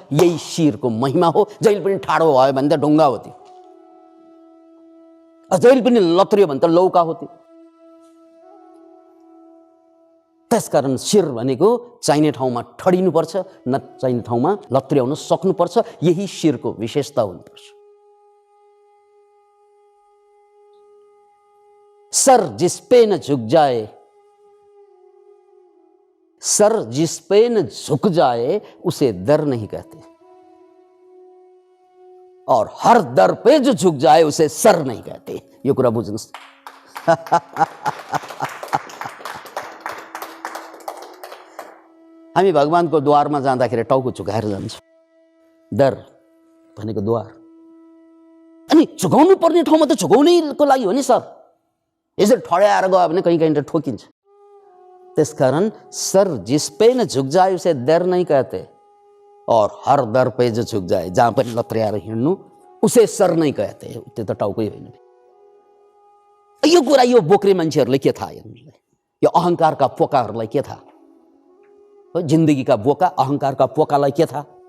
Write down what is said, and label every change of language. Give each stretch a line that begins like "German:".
Nepali: यही शिरको महिमा हो। जहिले पनि ठाडो भयो भने त ढुङ्गा हो त्यो, जहिले पनि लत्रियो भने त लौका हो त्यो। त्यसकारण शिर भनेको चाहिने ठाउँमा ठडिनुपर्छ, नचाहिने ठाउँमा लत्र्याउन सक्नुपर्छ। यही शिरको विशेषता हुनुपर्छ।
Hindi: सर जिस पे न झुक जाए, सर जिस पे न झुक जाए उसे दर नहीं कहते, और हर दर पे जो झुक जाए उसे सर नहीं कहते।
Nepali: यो कुरा बुझ्नुस्। हामी भगवानको द्वारमा जाँदाखेरि टाउको झुकाएर जान्छौँ। दर भनेको द्वार। अनि झुकाउनु पर्ने ठाउँमा त झुकाउनेको लागि हो नि सर। यसरी ठड्याएर गयो भने कहीँ कहीँ ठोकिन्छ।
Hindi: त्यसकारण सर जिस पे न झुक जाए उसे दर नहीं कहते, और हर दर पे जो झुक जाए,
Nepali: जहाँ पनि लत्र्याएर हिँड्नु
Hindi: उसे सर नहीं कहते।
Nepali: त्यो त टाउकै होइन। यो कुरा यो बोक्रे मान्छेहरूलाई के थाहा? यो अहङ्कारका पोकाहरूलाई के थाहा? जिन्दगीका बोका, अहङ्कारका पोकालाई के थाहा?